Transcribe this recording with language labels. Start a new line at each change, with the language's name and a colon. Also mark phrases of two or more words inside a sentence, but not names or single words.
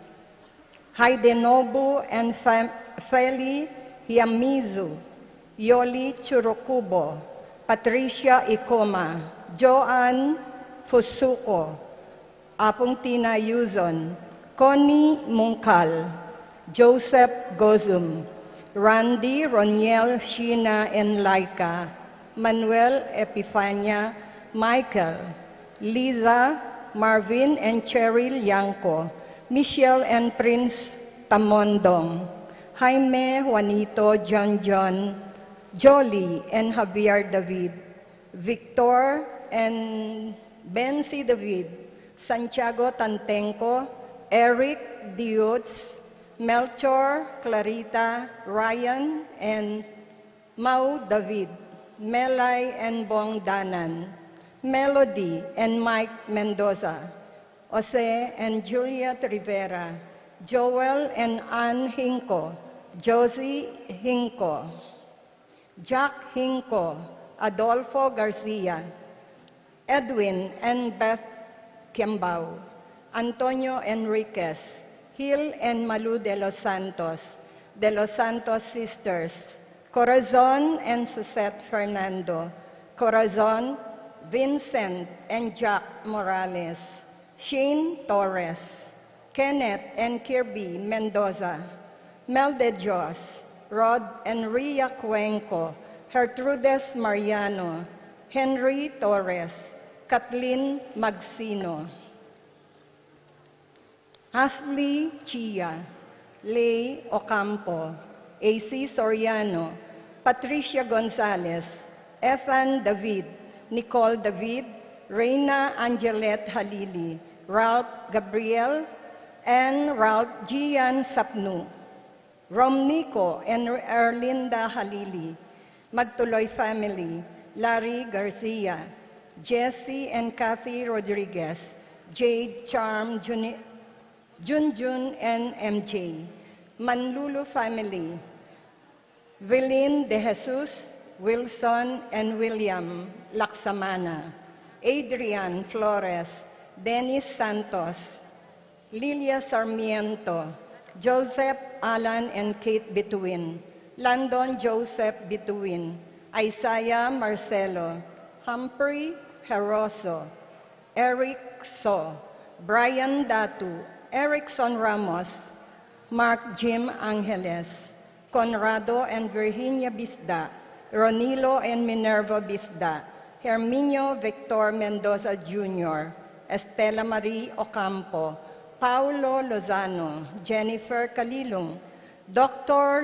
English: Haidenobu and Feli Hiamizu, Yoli Churukubo, Patricia Ikoma, Joanne Fusuko, Apong Tina Yuzon, Connie Mungkal, Joseph Gozum, Randy Roniel Sheena and Laika, Manuel Epifania, Michael, Liza, Marvin and Cheryl Yanko, Michelle and Prince Tamondong, Jaime, Juanito, John, Jolie and Javier David, Victor and Bensi David, Santiago Tantenco, Eric Diutz, Melchor, Clarita, Ryan, and Mau David, Melay and Bong Danan, Melody and Mike Mendoza, Jose and Juliet Rivera, Joel and Ann Hinko, Josie Hinko, Jack Hinko, Adolfo Garcia, Edwin and Beth Kiambao, Antonio Enriquez, Gil and Malu de los Santos sisters, Corazon and Susette Fernando, Corazon, Vincent and Jack Morales, Shane Torres, Kenneth and Kirby Mendoza, Mel de Dios, Rod and Ria Cuenco, Gertrudes Mariano, Henry Torres, Kathleen Magsino, Ashley Chia, Lay Ocampo, AC Soriano, Patricia Gonzalez, Ethan David, Nicole David, Reina Angelette Halili, Ralph Gabriel, and Ralph Gian Sapnu, Romnico and Erlinda Halili, Magtuloy family, Larry Garcia, Jesse and Kathy Rodriguez, Jade Charm, Junjun and MJ, Manlulu family, Vilin De Jesus, Wilson and William Laksamana, Adrian Flores, Dennis Santos, Lilia Sarmiento, Joseph Alan and Kate Bituin, Landon Joseph Bituin, Isaiah Marcelo, Humphrey Heroso, Eric So, Brian Datu, Erickson Ramos, Mark Jim Angeles, Conrado and Virginia Bisda, Ronilo and Minerva Bisda, Herminio Victor Mendoza Jr., Estela Marie Ocampo, Paulo Lozano, Jennifer Calilong, Dr.